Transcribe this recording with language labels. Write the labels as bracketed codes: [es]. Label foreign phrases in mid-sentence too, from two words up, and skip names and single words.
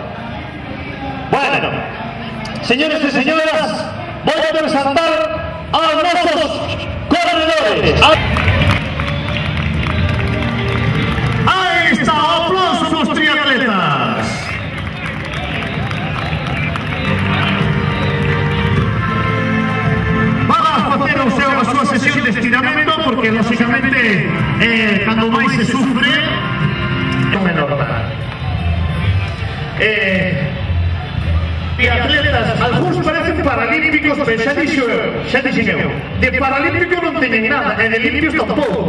[es] Bueno, señores y señoras, voy a presentar a nuestros corredores. Ahí está, aplausos a los triatletas. Vamos a hacer [gl] a súa sesión de estiramento porque, lógicamente, cando máis se sufre é menor. Triatletas, algúns parecen paralímpicos, pero xa dixen eu, de paralímpicos non teñen nada, e de limpios tampouco.